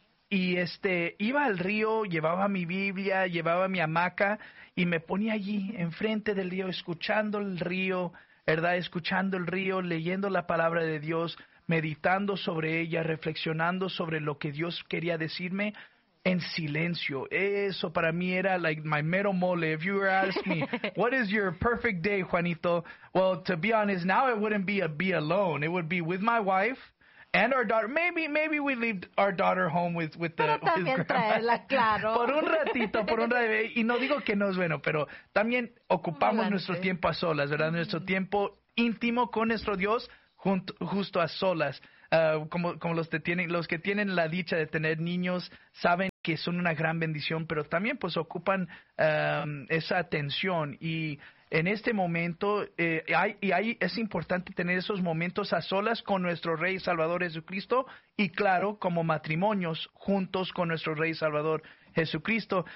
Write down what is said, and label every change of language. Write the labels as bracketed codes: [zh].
[es] y iba al río, llevaba mi Biblia, llevaba mi hamaca, y me ponía allí, enfrente del río, escuchando el río, ¿verdad?, escuchando el río, leyendo la palabra de Dios, meditando sobre ella, reflexionando sobre lo que Dios quería decirme en silencio. Eso para mí era like my mero mole. [en] If you were asking me, what is your perfect day, Juanito? Well, to be honest, now it wouldn't be alone. It would be with my wife and our daughter. Maybe we leave our daughter home with the [es] pero también [en] his grandma. [es] Traerla, claro. Por un ratito. Y no digo que no es bueno, pero también ocupamos Volante. Nuestro tiempo a solas, ¿verdad? Mm-hmm. Nuestro tiempo íntimo con nuestro Dios, justo a solas, como los que tienen la dicha de tener niños, saben que son una gran bendición, pero también pues ocupan esa atención, y en este momento es importante tener esos momentos a solas con nuestro Rey Salvador Jesucristo, y claro, como matrimonios, juntos con nuestro Rey Salvador Jesucristo.